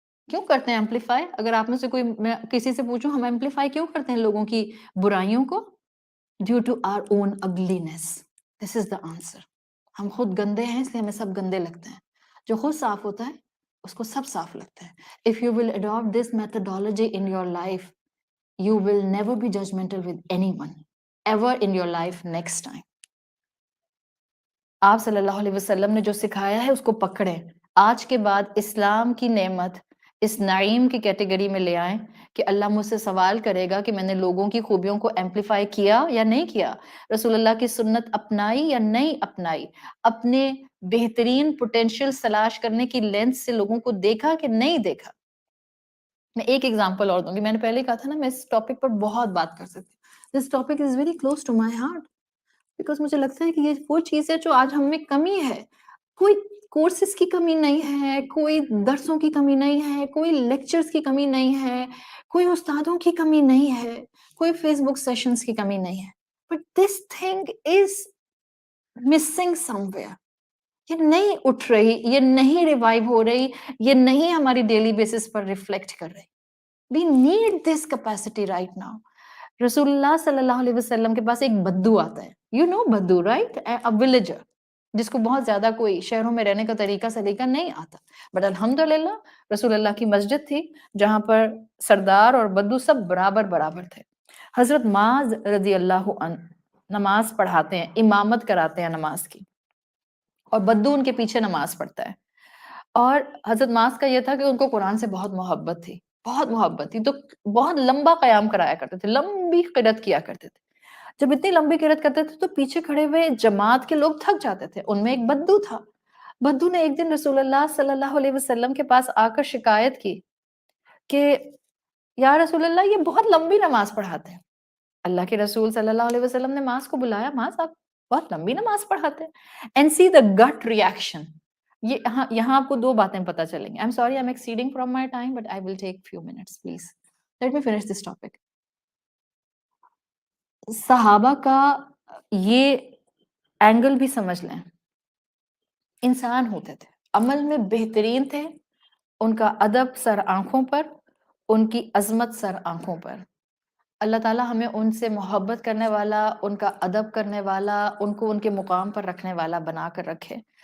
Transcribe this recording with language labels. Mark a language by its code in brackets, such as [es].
[ur] کیوں کرتے ہیں ایمپلیفائی؟ اگر آپ میں سے کوئی، میں کسی سے پوچھوں ہم ایمپلیفائی کیوں کرتے ہیں لوگوں کی برائیوں کو؟ [en] Due to our own ugliness. This is the answer. [ur] ہم خود گندے ہیں، اس لیے ہمیں سب گندے لگتے ہیں. جو خود صاف ہوتا ہے اس کو سب صاف لگتا ہے. [en] If you will adopt this methodology in your life, you will never be judgmental with anyone ever in your life next time. [ur] آپ صلی اللہ علیہ وسلم نے جو سکھایا ہے اس کو پکڑیں. آج کے بعد اسلام کی نعمت اس نعیم کی کیٹیگری میں لے آئیں کہ اللہ مجھ سے سوال کرے گا کہ میں نے لوگوں کی خوبیوں کو ایمپلیفائی کیا یا نہیں کیا، رسول اللہ کی سنت اپنائی یا نہیں اپنائی، اپنے بہترین پوٹینشیل تلاش کرنے کی لینس سے لوگوں کو دیکھا کہ نہیں دیکھا. میں ایک ایگزامپل اور دوں گی. میں نے پہلے کہا تھا نا میں اس ٹاپک پر بہت بات کر سکتی ہوں. [en] this topic is very close to my heart because [ur] مجھے لگتا ہے کہ یہ وہ چیز ہے جو آج ہم میں کمی ہے. کوئی کورسز کی کمی نہیں ہے، کوئی درسوں کی کمی نہیں ہے، کوئی لیکچرز کی کمی نہیں ہے، کوئی استادوں کی کمی نہیں ہے، کوئی فیس بک سیشنز کی کمی نہیں ہے. [en] But this thing is missing somewhere. [ur] یہ نہیں اٹھ رہی، یہ نہیں ریوائیو ہو رہی، یہ نہیں ہماری ڈیلی بیسس پر ریفلیکٹ کر رہی. [en] We need this capacity right now. [ur] رسول اللہ صلی اللہ علیہ وسلم کے پاس ایک بدو آتا ہے. [en] You know بدو, right? A villager. [ur] جس کو بہت زیادہ کوئی شہروں میں رہنے کا طریقہ سلیقہ نہیں آتا. بٹ الحمدللہ رسول اللہ کی مسجد تھی جہاں پر سردار اور بدو سب برابر برابر تھے. حضرت معاذ رضی اللہ عنہ نماز پڑھاتے ہیں، امامت کراتے ہیں نماز کی، اور بدو ان کے پیچھے نماز پڑھتا ہے. اور حضرت معاذ کا یہ تھا کہ ان کو قرآن سے بہت محبت تھی، بہت محبت تھی، تو بہت لمبا قیام کرایا کرتے تھے، لمبی قرات کیا کرتے تھے. جب اتنی لمبی قرات کرتے تھے تو پیچھے کھڑے ہوئے جماعت کے لوگ تھک جاتے تھے. ان میں ایک بدو تھا. بدو نے ایک دن رسول اللہ صلی اللہ علیہ وسلم کے پاس آ کر شکایت کی کہ یا رسول اللہ یہ بہت لمبی نماز پڑھاتے ہیں. اللہ کے رسول صلی اللہ علیہ وسلم نے معاذ کو بلایا، معاذ آپ بہت لمبی نماز پڑھاتے ہیں. [en] And see the gut reaction. [ur] یہاں آپ کو دو باتیں پتہ چلیں گی. [en] I'm sorry I'm exceeding from my time but I will take few minutes please. Let me finish this topic. [ur] صحابہ کا یہ اینگل بھی سمجھ لیں. انسان ہوتے تھے، عمل میں بہترین تھے، ان کا ادب سر آنکھوں پر، ان کی عظمت سر آنکھوں پر. اللہ تعالیٰ ہمیں ان سے محبت کرنے والا، ان کا ادب کرنے والا، ان کو ان کے مقام پر رکھنے والا بنا کر رکھے.